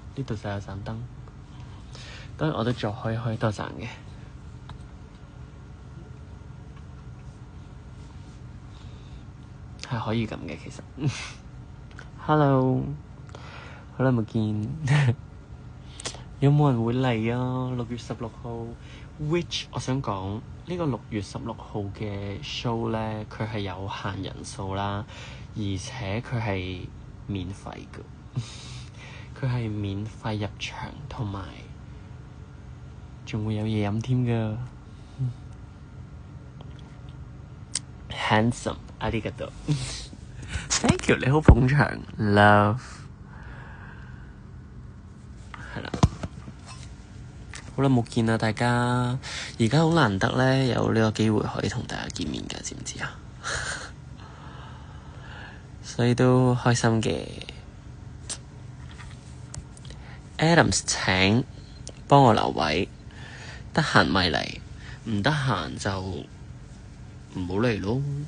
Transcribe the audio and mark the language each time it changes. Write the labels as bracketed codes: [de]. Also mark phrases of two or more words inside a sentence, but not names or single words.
[yue] 呢度就有盞燈，當然我都再開多盞嘅，係可以咁嘅其實。Hello，好耐冇見，有冇人會嚟啊？6月16號 ，which 我想講呢個6月16號嘅 show 咧，佢係有限人數啦，而且佢係免費嘅。佢係免費入場，同埋仲會有嘢飲添㗎。Handsome， [ja] ありがとう。 [en] Thank you， [yue] 你好捧場 ，love。係啦，好耐冇見啦，大家。而家好難得咧，有呢個機會可以同大家見面㗎，知唔知啊？所以都開心嘅。Adams 請幫我留位，得閒咪嚟，唔得閒就唔好嚟咯。